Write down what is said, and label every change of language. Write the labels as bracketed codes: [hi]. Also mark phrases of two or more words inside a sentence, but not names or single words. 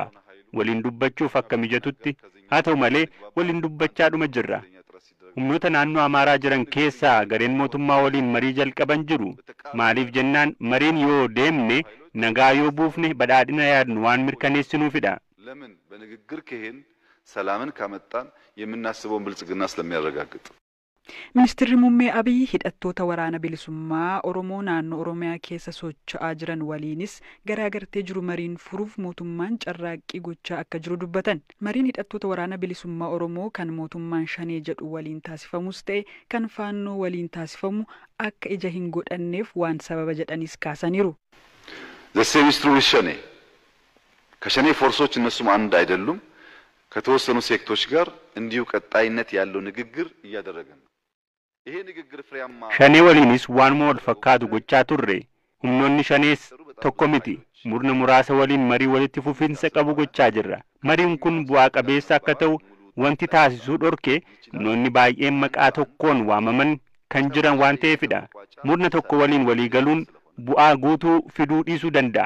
[om] Waliin dubbachuuf akka mijatutti haa ta'u malee waliin dubbachaadhuma jirra. Humnoota naannoo Amaaraa jiran keessaa gareen mootummaa waliin marii jalqaban jiru. Maaliif jennaan mariin yoo deemne nagaa yoo buufne badhaadhina yaadnu waan mirkaneessinuufidha. [am] ለምን በንግግር ከሄን ሰላምን ካመጣን የምናስበውን ብልጽግና ስለሚያረጋግጥ [om] Ministeerri Muummee Abiy hidhattoota waraana bilisummaa Oromoo naannoo Oromiyaa keessa socho'aa jiran waliinis garaagartee jiru mariin furuuf mootummaan carraaqqii gochaa akka jiru dubbatan. Mariin hidhattoota waraana bilisummaa Oromoo kan mootummaan shanee jedhu waliin taasifamus ta'e kan faannoo waliin taasifamu akka ija hin godhanneef waan sababa jedhanis kaasaniiru. [am] ከሸኔ ፎርሶች እነሱም አንድ አይደሉም ከተወሰኑ ሴክቶች ጋር እንዲሁ ቀጣይነት ያለው ንግግር እያደረገ ነው ይሄ ንግግር ፍሬያማ ሸኔ ወሊንስ ዋንሞ ወል ፈካቱ ጎቻ ቱሬ [om] humnoonni shanees tokko miti murna muraasa waliin marii walitti fufiinsa qabu gochaa jirra mariin kun bu'aa qabeessa akka ta'u wanti taasisuu dhorke humnoonni baay'een maqaa tokkoon waamaman kan jiran waan ta'eefidha murna tokko waliin walii galuun bu'aa guutuu fiduu dhiisuu danda'a.